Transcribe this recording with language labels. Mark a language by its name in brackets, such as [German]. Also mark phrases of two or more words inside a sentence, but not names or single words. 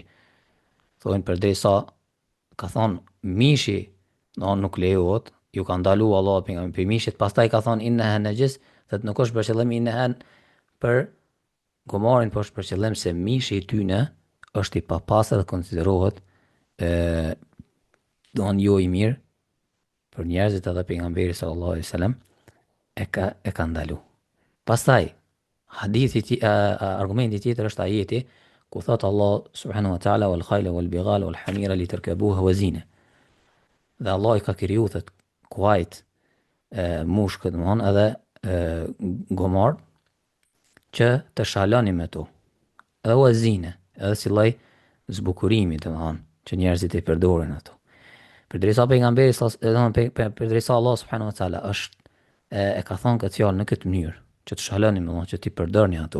[Albanian] Thonë përderisa ka thonë mishi, nuk lejohet, ju ka ndalu Allah për mishit, pastaj ka thonë [Arabic] إنها نجس, [Albanian] dhe nuk është për qëllim inneha për gomarin, po është për qëllim se mishi i tyne është i papastër dhe konsiderohet jo i mirë për njerëzit edhe pejgamberi [Arabic] صلى الله عليه وسلم [Albanian] e ka ndalu. Pastaj argumenti tjetër është ajeti ku thot Allah [Arabic] سبحانه وتعالى والخيل والبغال والحمير لتركبوها وزينة. [Albanian] Dhe Allah i ka kriju thot kuajt, mushkët, domthon edhe gomar që të shaloni me to. Edhe wazine, edhe si lloj zbukurimi, domthon, që njerëzit i përdorin ato. Përderisa pejgamberi përderisa Allah [Arabic] سبحانه وتعالى [Albanian] është e ka thonë këtë fjalë në këtë mënyrë, që të shaloni, domthon, që ti përdorni ato.